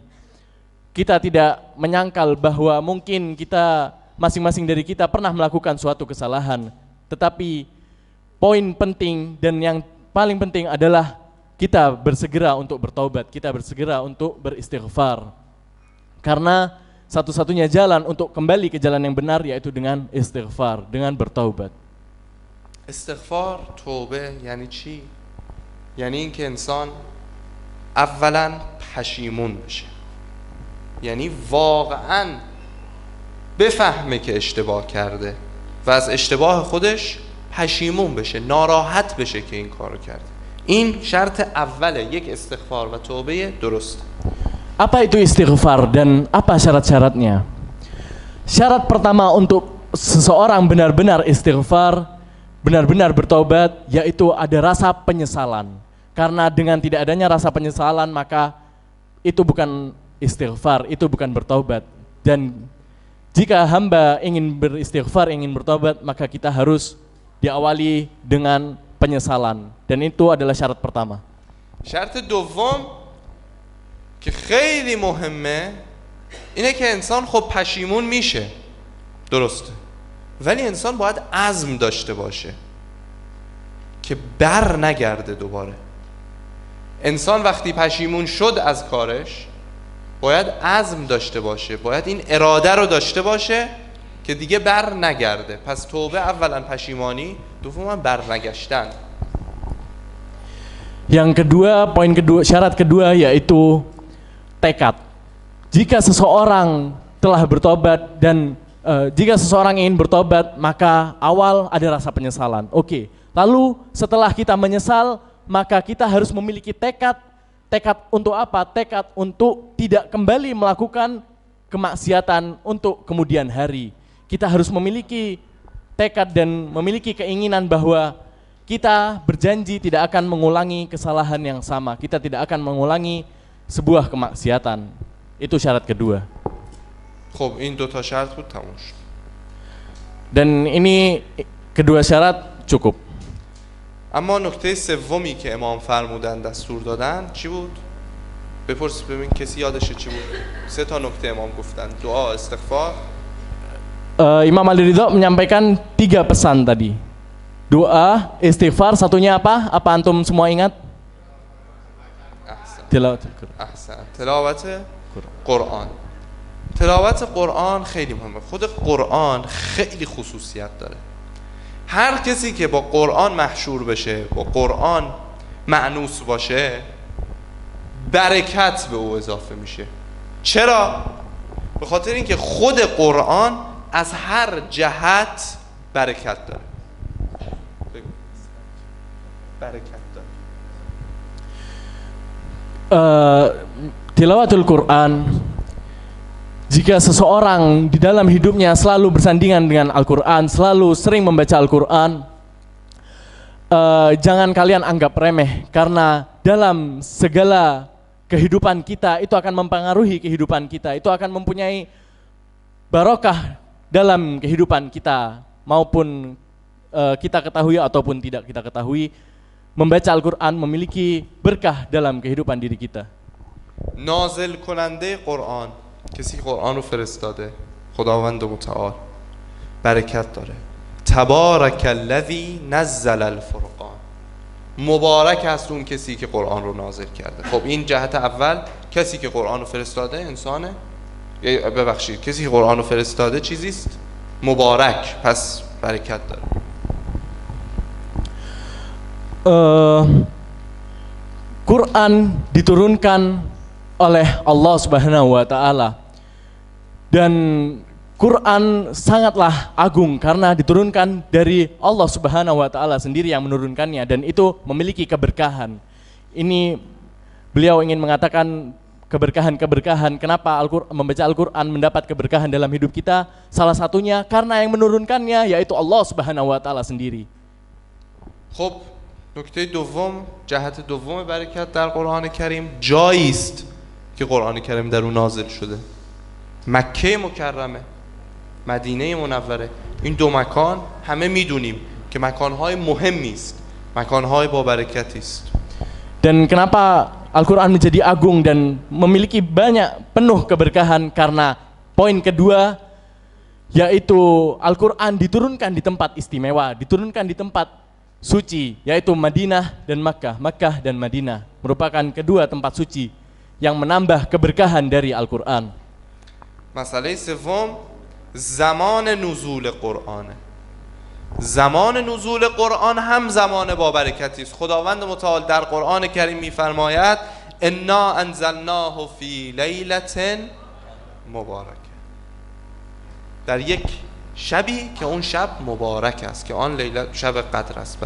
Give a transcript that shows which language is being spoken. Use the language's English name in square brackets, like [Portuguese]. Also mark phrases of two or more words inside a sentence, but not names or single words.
[Indonesian] Kita tidak menyangkal bahwa mungkin kita, masing-masing dari kita pernah melakukan suatu kesalahan, tetapi poin penting dan yang paling penting adalah kita bersegera untuk bertaubat, kita bersegera untuk beristighfar. Karena satu-satunya jalan untuk kembali ke jalan yang benar yaitu dengan istighfar, dengan bertaubat. [Persian] استغفار توبه یعنی چی؟ یعنی اینکه انسان اولا پشیمون بشه، یعنی واقعا بفهمه که اشتباه کرده و از اشتباه خودش پشیمون بشه، ناراحت بشه که این کارو کرده. این شرط اوله یک استغفار و توبه درست. [Indonesian] Apa itu istighfar dan apa syarat-syaratnya? Syarat pertama untuk seseorang benar-benar istighfar, benar-benar bertaubat, yaitu ada rasa penyesalan. Karena dengan tidak adanya rasa penyesalan, maka itu bukan istighfar, itu bukan bertaubat. Dan jika hamba ingin beristighfar, ingin bertaubat, maka kita harus diawali dengan penyesalan. Dan itu adalah syarat pertama. [Persian] شرط دوم که خیلی مهمه اینه که انسان خب پشیمون میشه، درسته، ولی انسان باید عزم داشته باشه که بر نگرده دوباره. انسان وقتی پشیمون شد از کارش باید عزم داشته باشه، باید این اراده رو داشته باشه که دیگه بر نگرده. پس توبه اولا پشیمانی، دوما بر نگشتن. [Indonesian] Yang kedua, poin kedua, syarat kedua yaitu tekad. Jika seseorang telah bertobat dan jika seseorang ingin bertobat, maka awal ada rasa penyesalan. Oke. Lalu setelah kita menyesal, maka kita harus memiliki tekad. Tekad untuk apa? Tekad untuk tidak kembali melakukan kemaksiatan untuk kemudian hari. Kita harus memiliki tekad dan memiliki keinginan bahwa kita berjanji tidak akan mengulangi kesalahan yang sama. Kita tidak akan mengulangi sebuah kemaksiatan. Itu syarat kedua. [Persian] خب این دو تا شرط بود تموم شد. [Indonesian] Dan ini kedua syarat cukup. [Persian] اما نکته سومی که امام فرمودن دستور دادن چی بود؟ بپرس ببین کسی یادشه چی بود؟ 3 تا نکته امام گفتن: دعا، استغفار. [Indonesian] Imam Ali Ridho menyampaikan 3 pesan tadi. Doa, istighfar, satunya apa? Apa antum semua ingat? [Persian] تلاوت قرآن. تلاوت قرآن خیلی مهمه. خود قرآن خیلی خصوصیت داره. هر کسی که با قرآن محشور بشه، با قرآن مأنوس باشه، برکت به او اضافه میشه. چرا؟ به خاطر اینکه خود قرآن از هر جهت برکت داره. برکت داره. [Arabic] تلاوة القرآن, [Indonesian] jika seseorang di dalam hidupnya selalu bersandingan dengan Al-Quran, selalu sering membaca Al-Quran, jangan kalian anggap remeh, karena dalam segala kehidupan kita itu akan mempengaruhi kehidupan kita, itu akan mempunyai barokah dalam kehidupan kita, maupun kita ketahui ataupun tidak kita ketahui. Membaca Al-Quran memiliki berkah dalam kehidupan diri kita. [Persian] نازل کننده قرآن، کسی که قرآن رو فرستاده، خداوند متعال، برکت داره. [Arabic] تبارک الذی نزل الفرقان، [Persian] مبارک است اون کسی که قرآن رو نازل کرده. خب این جهت اول، کسی که قرآن رو فرستاده انسانه، ببخشید کسی که قرآن رو فرستاده چیزیست؟ مبارک، پس برکت داره. [Indonesian] Quran diturunkan oleh Allah [Arabic] سبحانه وتعالى, [Indonesian] dan Quran sangatlah agung karena diturunkan dari Allah [Arabic] سبحانه وتعالى [Indonesian] sendiri yang menurunkannya, dan itu memiliki keberkahan. Ini beliau ingin mengatakan keberkahan-keberkahan. Kenapa membaca Al-Quran mendapat keberkahan dalam hidup kita? Salah satunya karena yang menurunkannya yaitu Allah [Arabic] سبحانه وتعالى [Indonesian] sendiri. [Persian] خب نکته دوم، جهت دوم برکت در قرآن کریم جایی است که قرآن کریم در اون نازل شده. مکه مکرمه، مدینه منوره، این دو مکان همه میدونیم که مکانهای مهمی است، مکانهای با برکتی است. [Indonesian] Dan kenapa Al-Quran menjadi agung dan memiliki banyak penuh keberkahan? Karena poin kedua yaitu Al-Quran diturunkan di tempat istimewa, diturunkan di tempat suci, yaitu Madinah dan Makkah. Makkah dan Madinah merupakan kedua tempat suci yang menambah keberkahan dari Al-Quran. [Persian] مسئله سوم زمان نزول قرآن. زمان نزول قرآن هم زمان با برکتی است. خداوند متعال در قرآن کریم می‌فرماید [Arabic] انا انزلناه فی لیلة مبارکه، [Persian] در یک شبی که اون شب مبارک است، که آن لیله شب قدر است.